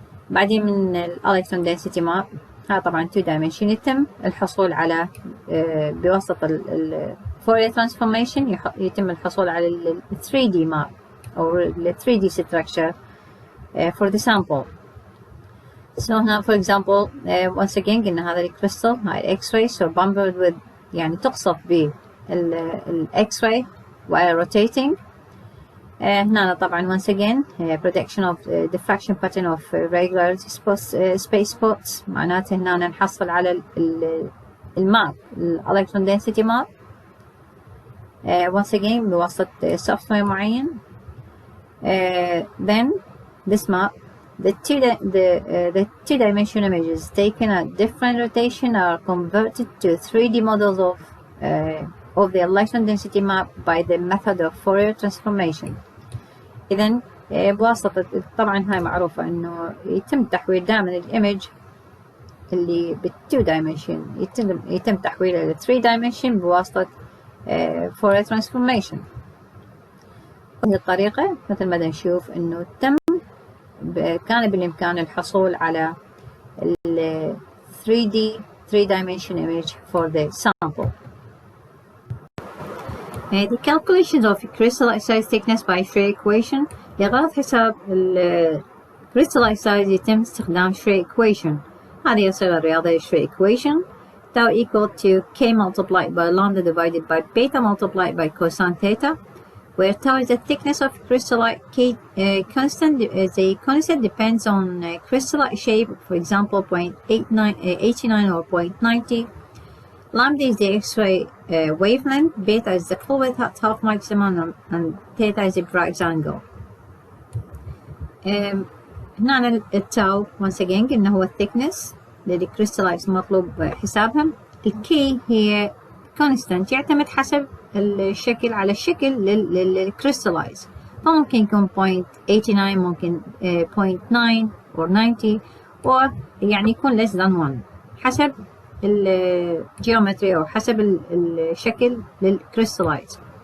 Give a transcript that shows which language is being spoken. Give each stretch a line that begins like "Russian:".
Arabic: بعدين من الالكترون
English: density map
Arabic: هذا طبعا 2 dimension يتم الحصول على بواسطة ال Fourier transformation يتم الحصول على ال 3D map أو ال
English: 3D structure for the sample. So now for example once again
Arabic: قلنا هذا الكريستال هاي
English: X-ray so bombarded with
Arabic: يعني تقصف بال
English: X-ray while rotating.
Arabic: هنا طبعا
English: once again production of diffraction pattern of regular space spots
Arabic: معناته هنا نحصل على الماب
English: electron density map once again
Arabic: بواسطة software معين.
English: Then this map the two-dimensional images taken at different rotation are converted to 3D models of the electron density map by the method of Fourier transformation.
Arabic: إذن بواسطة طبعا هاي معروفة إنه يتم تحويل دائما الإيمج اللي بالتو دايمنشن يتم تحويله ل 3 dimension بواسطة
English: Fourier transformation.
Arabic: هذه الطريقة مثل ما نشوف إنه كان بالإمكان الحصول على ال
English: 3 dimension image for the sample. The calculations of crystallite size thickness by Schrödinger equation.
Arabic: لغرض حساب ال
English: crystallite size
Arabic: يتم استخدام Schrödinger equation. هذه الصيغة الرياضية Schrödinger equation.
English: Tau equal to k multiplied by lambda divided by beta multiplied by cosine theta, where tau is the thickness of crystallite. K constant is a constant depends on crystallite shape, for example 0.89 or 0.90. Lambda is the X-ray wavelength, beta is the full width at half maximum, and theta is the Bragg's angle.
Arabic: هنا التاو
English: once again
Arabic: قلنا هو thickness للكريستالايتس مطلوب حسابها. الكي هي constant يعتمد حسب الشكل على الشكل للكريستالايتس، فممكن يكون 0.89 ممكن 0.9
English: or 90 or
Arabic: يعني يكون
English: less than 1
Arabic: حسب الجيومتري أو حسب الشكل للكريستالايتس.